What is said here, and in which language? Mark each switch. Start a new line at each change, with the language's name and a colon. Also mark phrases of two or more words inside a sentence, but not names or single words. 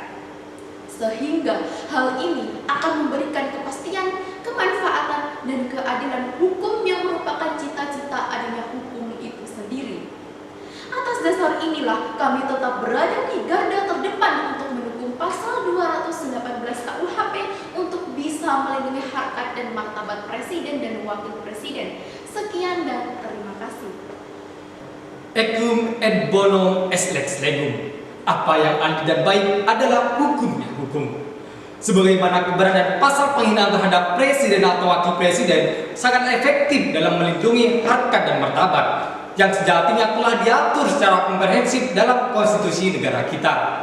Indonesian: Sehingga hal ini akan memberikan kepastian, kemanfaatan, dan keadilan hukum yang merupakan cita-cita adanya hukum itu sendiri. Atas dasar inilah kami tetap berada di garda terdepan untuk mendukung pasal 218 KUHP untuk bisa melindungi harkat dan martabat presiden dan wakil presiden. Sekian dan terima kasih.
Latin: Equum et bonum est lex legum.
Indonesian: Apa yang adil dan baik adalah hukumnya hukum. Sebagaimana keberadaan pasal penghinaan terhadap presiden atau wakil presiden sangat efektif dalam melindungi harkat dan martabat yang sejatinya telah diatur secara komprehensif dalam konstitusi negara kita.